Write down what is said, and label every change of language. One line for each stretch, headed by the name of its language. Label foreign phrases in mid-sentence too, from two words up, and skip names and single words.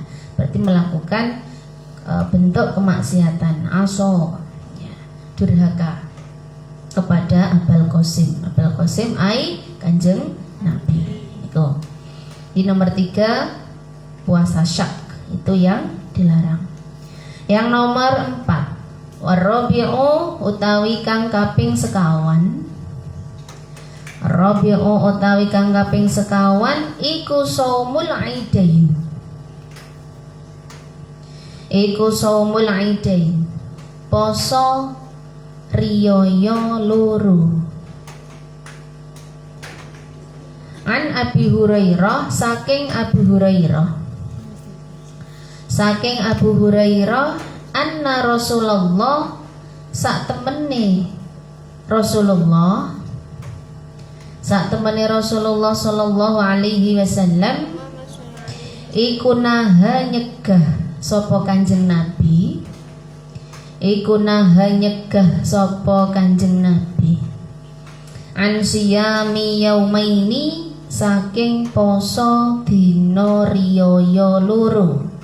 Indonesian: Berarti melakukan bentuk kemaksiatan, aso, ya, durhaka kepada Abul Qasim.
Javanese: Abul Qasim ai Kanjeng Nabi.
Indonesian: Itu. Di nomor 3 puasa syak itu yang dilarang. Yang nomor
Javanese: 4 Warabi'u utawi kang kaping sekawan. Rabi'u utawi kang kaping sekawan iku
Arabic: صوم العيدين.
Javanese: Iku
Arabic: صوم العيدين.
Javanese: Poso riyaya loro. An Abi Hurairah saking Abu Hurairah. Saking Abu Hurairah anna Rasulullah sak temene Rasulullah, sak temene Rasulullah
Arabic: صلى الله عليه وسلم
Javanese: iku naha nyegah sapa Kanjeng Nabi, iku naha nyegah sapa Kanjeng Nabi
Arabic: عن صيام يومين
Javanese: saking poso dina riyaya loro.